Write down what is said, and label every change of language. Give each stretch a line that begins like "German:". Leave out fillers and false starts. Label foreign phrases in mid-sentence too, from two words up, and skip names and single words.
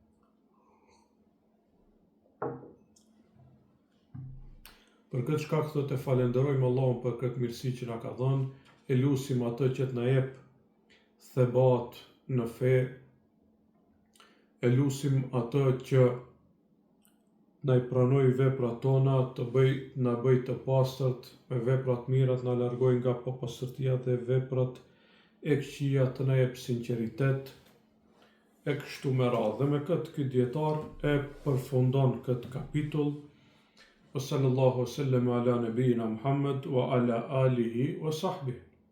Albanian: Për këtë shkak thot e falenderojmë Allahun për këtë mirësi që na ka dhënë, e lutim atë që të na jep thebat në fe, e lutim atë që na i pranoj veprat tona, na bëj të pastërt me veprat mira, të na largoj nga papastërtia dhe veprat e këqija, të na jep sinqeritet, e kështu me radhë. Dhe me këtë ky dietar e përfundon këtë kapitull.
Arabic: وصلى الله وسلم على نبينا محمد وعلى آله وصحبه